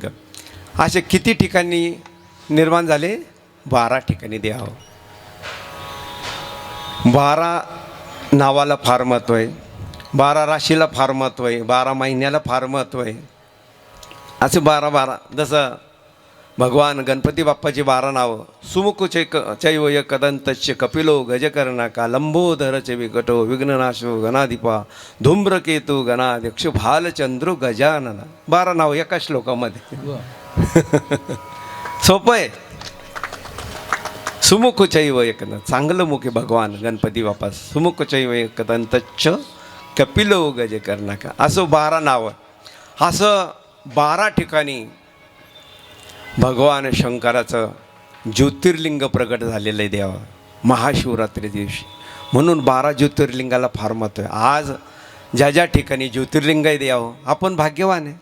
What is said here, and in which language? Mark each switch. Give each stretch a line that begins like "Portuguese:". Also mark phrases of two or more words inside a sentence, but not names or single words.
Marathi: असे किती ठिकाणी निर्माण झाले, 12 ठिकाणी द्यावं। 12 नावाला फार महत्त्व आहे, 12 राशीला फार महत्त्व आहे, 12 महिन्याला फार महत्त्व आहे। असे 12 जसं भगवान गणपती बाप्पाची 12 नावं.
Sanskrit: सुमुख चैव एकदंतश्च कपिलो गजकर्णका लंबोदरच विकटो विघ्ननाशो गणाधिपा धूम्रकेतू गणाध्यक्ष भालचंद्र गजानन.
Marathi: 12 नावं एका श्लोकामध्ये. सोपं आहे.
Sanskrit: सुमुख चैव एकदंत,
Marathi: चांगलं मुख आहे भगवान गणपती बाप्पा.
Sanskrit: सुमुख चैव एकदंतच्च कपिलो गजकर्णका,
Marathi: असं 12 नावं. असं 12 ठिकाणी भगवान शंकराचं ज्योतिर्लिंग प्रगट झालेलं आहे देवा महाशिवरात्री दिवशी. म्हणून 12 ज्योतिर्लिंगाला फार महत्त्व आहे. आज ज्या ज्या ठिकाणी ज्योतिर्लिंग आहे देवा, आपण भाग्यवान आहे.